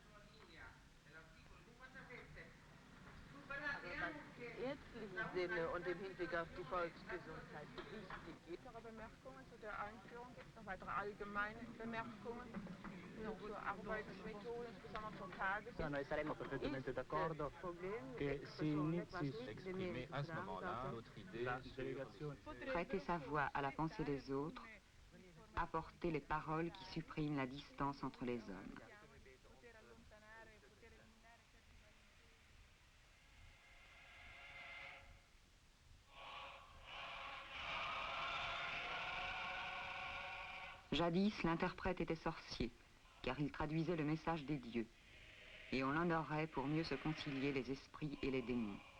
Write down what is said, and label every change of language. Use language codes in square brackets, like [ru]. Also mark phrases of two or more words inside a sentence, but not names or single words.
[de] Ärztlichen Sinne und im Hinblick auf die Volksgesundheit wichtig ist. Weitere Bemerkungen zu der Einführung? Noch weitere allgemeine Bemerkungen zur Arbeitsmethode, insbesondere zur Tagesordnung? [it] Noi saremmo perfettamente d'accordo che si inizi [fr] Exprimer à ce moment-là notre idée sur... Prêter sa voix à la pensée des autres, apporter les paroles qui suppriment la distance entre les hommes. Jadis, l'interprète était sorcier, car il traduisait le message des dieux, et on l'honorait pour mieux se concilier les esprits et les démons.